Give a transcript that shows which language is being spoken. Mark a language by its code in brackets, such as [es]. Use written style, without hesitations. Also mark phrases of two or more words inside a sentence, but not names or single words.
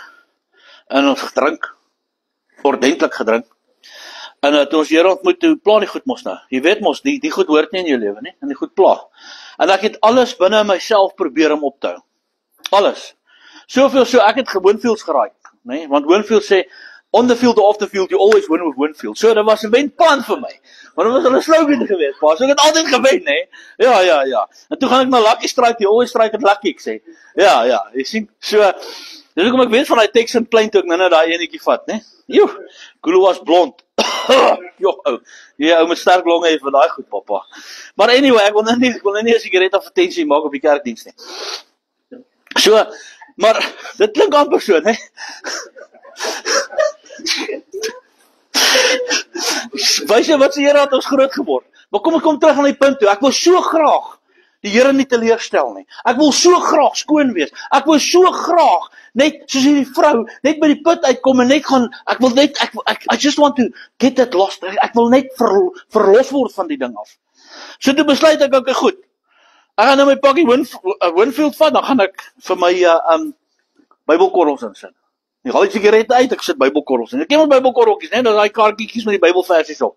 [af] En ons gedrink, ordentlik gedrink. En toe ons Here ontmoet, toe pla die goed mos nou. Jy weet mos, die goed hoort nie in jou lewe nie, en die goed pla. En ek het alles binne myself probeer om op te hou. Alles. Soveel so, ek het Winfields geraai, nee? Want Winfield sê, [en] on the field or off the field, you always win with Winfield. [af] So, dat was 'n wenplan vir my. Want dit was al 'n slogan geweest, pa. So ek het altyd gewen, nee? Ja. En toe gaan ek na Lucky Strike, [en] you always strike at Lucky, [af] ek sê. Ja, jy sien, so, dis hoekom ek weet van die Texan Plain toe ek nou daai enetjie vat, nee? Joe, Gulu was blond. Joh, ou met sterk longe het vir daai goed, papa. Maar anyway, ek wil nou nie 'n sigaret advertensie maak op die kerkdiens nie. So, maar dit klink amper so, né? Wys jy wat se Here het ons groot geword. Maar kom ek kom terug aan die punt toe. Ek wil so graag die Here nie teleurstel nie. Ek wil so graag skoon wees. Ek wil so graag net soos hierdie vrou net by die put uitkom en net gaan [en] I just want to get that lost. [af] Ek wil net verlos word van die ding af. So toe besluit ek okay, goed. Ek gaan nou my pakkie Winfield vat, dan gaan ek vir my Bybelkorrels insit. Ek haal die sigarette uit, ek sit Bybelkorrels in. Ek ken my Bybelkorreltjies, né? Daai kaartjies met die Bybelversies op.